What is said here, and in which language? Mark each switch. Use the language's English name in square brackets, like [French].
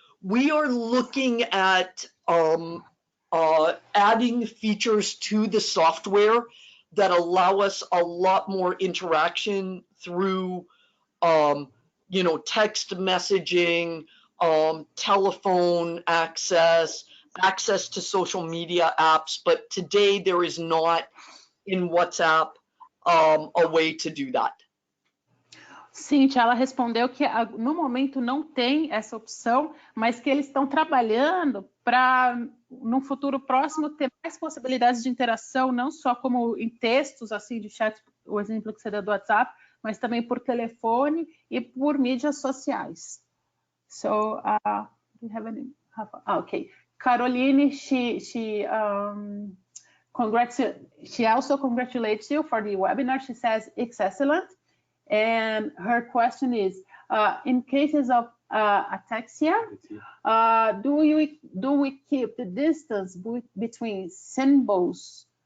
[English] We are looking at adding features to the software that allow us a lot more interaction through, text messaging, telephone access to social media apps. But today there is not in WhatsApp a way to do that. [Portuguese] Cíntia, ela respondeu que no momento não tem essa opção, mas que eles estão trabalhando para, no futuro próximo, ter mais possibilidades de interação, não só como em textos, assim, de chat, o exemplo que você deu do WhatsApp, mas também por telefone e por mídias sociais. [English] So, we have any? Okay. Caroline, she also congratulates you for the webinar. She says it's excellent. And her question is, in cases of ataxia, do we keep the distance between symbols?